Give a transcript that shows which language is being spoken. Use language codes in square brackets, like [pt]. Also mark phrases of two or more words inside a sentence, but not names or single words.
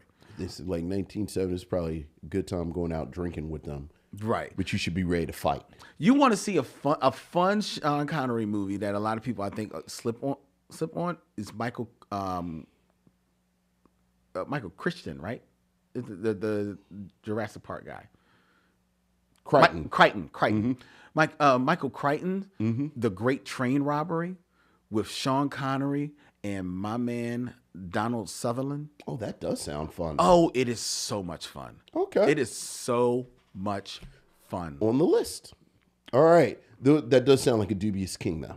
[en] This is like 1970 is probably a good time going out drinking with them. Right. But you should be ready to fight. You want to see a fun Sean Connery movie that a lot of people I think slip on is Michael Christian, right? The Jurassic Park guy. Crichton. Crichton. Mm-hmm. Michael Crichton, The Great Train Robbery with Sean Connery and my man Donald Sutherland. Oh, that does sound fun. Oh, it is so much fun. Okay. It is so much fun. On the list. All right. That does sound like a dubious king, though.